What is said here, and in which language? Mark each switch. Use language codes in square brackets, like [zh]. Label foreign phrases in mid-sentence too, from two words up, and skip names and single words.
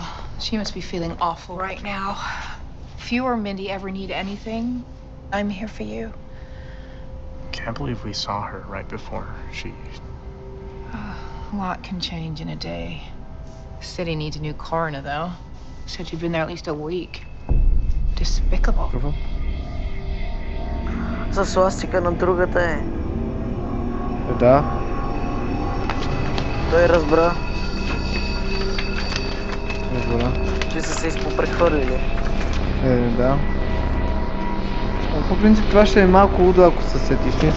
[en] She must be feeling awful right now. If you or Mindy ever need anything, I'm here for you. Can't believe we saw her right before she... A lot can change in a day. City needs a new coroner, though. Said you'd been there at least a week. Despicable. [bg] За свастика на другата е. Да. Той разбра. Че са се изпопрехвърлили. Да. По принцип това ще е малко лудо, ако се сетиш.